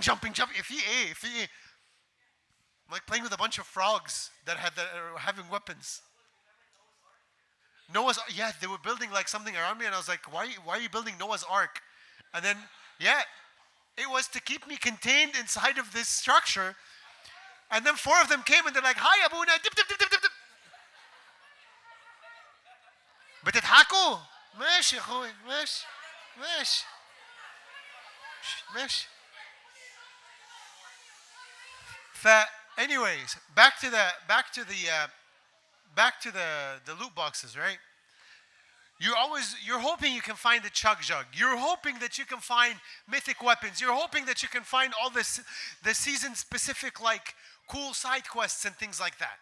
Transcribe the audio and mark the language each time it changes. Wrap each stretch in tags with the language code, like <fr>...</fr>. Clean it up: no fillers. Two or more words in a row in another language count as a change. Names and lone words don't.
<en>If he, I'm like playing with a bunch of frogs that are having weapons. Yeah, they were building like something around me, and I was like, why are you building Noah's Ark? And then, yeah, it was to keep me contained inside of this structure. And then four of them came, and they're like, hi, Abuna, dip, dip, dip, dip, dip.</en> <ar>بتضحكوا؟ ماشي يا اخوي، ماشي ماشي ماشي.</ar> <en>Anyways, back to the loot boxes, right? You're hoping you can find the chug jug. You're hoping that you can find mythic weapons. You're hoping that you can find all the season specific like cool side quests and things like that.</en>